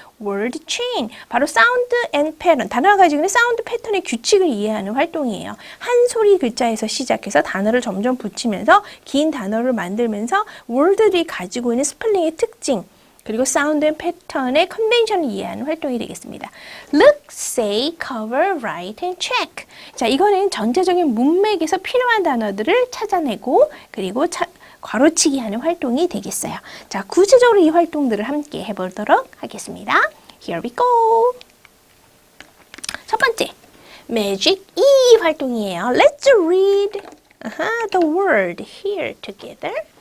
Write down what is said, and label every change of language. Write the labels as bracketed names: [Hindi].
[Korean] word chain, 바로 sound and pattern, 단어가 가지고 있는 사운드 패턴의 규칙을 이해하는 활동이에요. 한 소리 글자에서 시작해서 단어를 점점 붙이면서 긴 단어를 만들면서 word들이 가지고 있는 스펠링의 특징, 그리고 사운드 앤 패턴의 컨벤션을 이해하는 활동이 되겠습니다. [English] Look, say, cover, write, and check. [Korean] 자, 이거는 전체적인 문맥에서 필요한 단어들을 찾아내고 그리고 괄호치기 하는 활동이 되겠어요. 자, 구체적으로 이 활동들을 함께 해보도록 하겠습니다. [English] Here we go. [Korean] 첫 번째, Magic E 활동이에요. [English] Let's read the word here together.